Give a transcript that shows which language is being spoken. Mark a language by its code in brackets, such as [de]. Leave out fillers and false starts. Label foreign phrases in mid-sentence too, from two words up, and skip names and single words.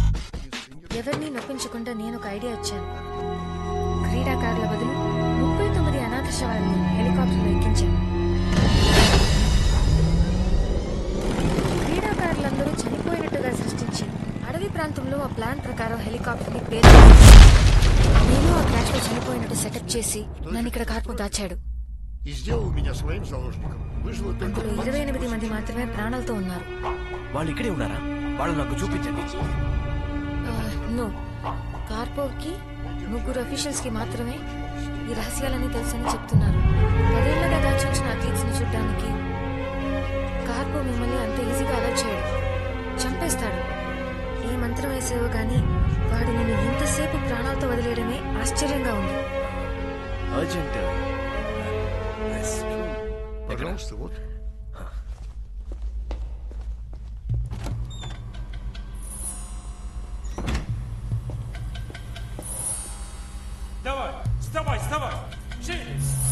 [te] ఎవరిని నొప్పించకుండా నేను ఒక ఐడియా ఇచ్చాను. క్రీడాకారుల బదులు 39 అనాథ శవాలను హెలికాప్టర్లో ఎక్కించాను. క్రీడాకారులందరూ చనిపోయినట్టుగా సృష్టించి అడవి ప్రాంతంలో ఆ ప్లాన్ ప్రకారం హెలికాప్టర్ ని పేరు నేను ఆ క్రాష్ లో చనిపోయినట్టు సెటప్ చేసి నన్ను ఇక్కడ కార్పో దాచాడు. [ru] И сделал меня своим заложником. Вышло только... [te] అందులో 28 మంది మాత్రమే ప్రాణాలతో ఉన్నారు. వాళ్ళు ఇక్కడే ఉన్నారా? వాళ్ళు నాకు చూపించండి. నో, కార్పోకి 3 అఫీషియల్స్ కి మాత్రమే ఈ రహస్యాలన్నీ తెలుసని చెప్తున్నారు. 10 ఏళ్లుగా దాచుంచిన అథ్లీట్స్ ని చూడడానికి కార్పో మిమ్మల్ని అంత [en] easyga alert [te] చేయడు, చంపేస్తాడు. ఏ మంత్రం వేసేవో గానీ వాడు నిన్ను ఇంతసేపు ప్రాణాలతో వదిలేయడమే ఆశ్చర్యంగా ఉంది. అర్జెంట్. [ru] Пожалуйста, вот. Давай, вставай, вставай! Шевелись!